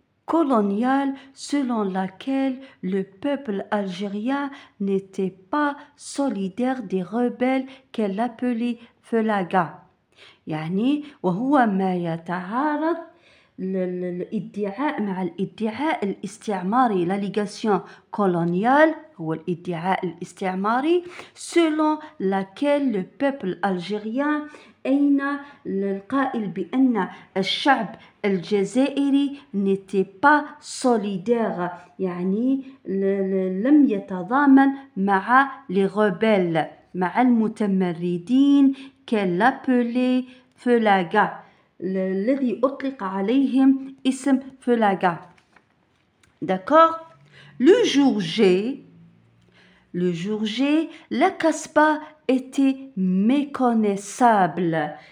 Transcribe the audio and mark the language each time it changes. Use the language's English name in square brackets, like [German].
[French] coloniale selon laquelle le peuple algérien n'était pas solidaire des rebelles qu'elle appelait Felaga. [Arabic] يعني وهو ما يتعارض الادعاء مع الادعاء الاستعماري la légation coloniale هو الادعاء الاستعماري selon laquelle le peuple algérien أين القائل بأن الشعب الجزائري n'était pas solidaire يعني لم يتضامن مع les rebelles مع المتمردين qu'elle appelait Felaga الذي أطلق عليهم اسم Felaga. [French] D'accord? Le jour J, la Kasbah était méconnaissable.